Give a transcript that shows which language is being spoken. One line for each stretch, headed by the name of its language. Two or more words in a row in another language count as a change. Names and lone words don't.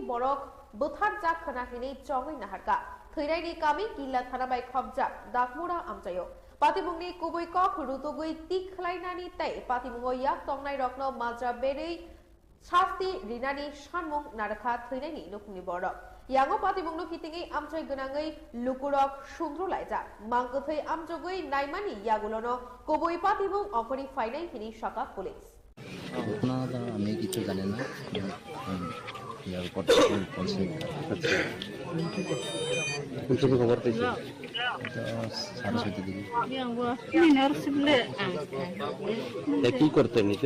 Kok Borok: बरक बोथार जाक खनाखिनि चङै नाहारका थैरायनि कामि किल्ला थाना बाय खबजाक दाकमुरा आमचायो पातिमुंगनि कुबै कक रुतुगै तिखलायनानि तै पातिमुंगो याक तंनाय रत्न माज्रा बेरै शास्ति रिनानि सानमुं नारखा थैनायनि नुखुमनि बरक यांगो पातिमुंगनो कितिङै आमचाय गोनाङै लुकुरक सुंद्रलायजा मांगथै आमजगै नायमानि यागुलनो कुबै पातिमुं अखरि फाइनाय हिनि शाखा पुलिस
Bangla: ঘটনা আমি কিছু জানি না, ইয়ার উপর বলছে তুমি খবর পেয়েছো সাড়ে 6টার দিকে। কি করতে এমনিতে?